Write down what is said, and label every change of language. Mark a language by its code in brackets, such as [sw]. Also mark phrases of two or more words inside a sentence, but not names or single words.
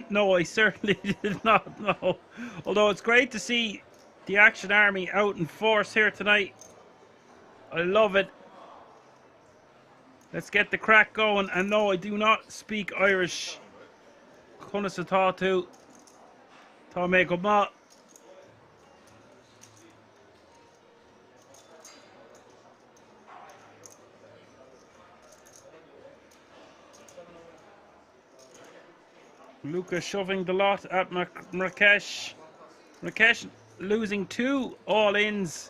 [en] No, I certainly did not, no. Although it's great to see the Action Army out in force here tonight. I love it. Let's get the crack going. And no, I do not speak Irish. [ga] Chunus atá tú. Tá mé go maith. [en] Luca shoving the lot at Marrakesh. Marrakesh losing 2 all-ins.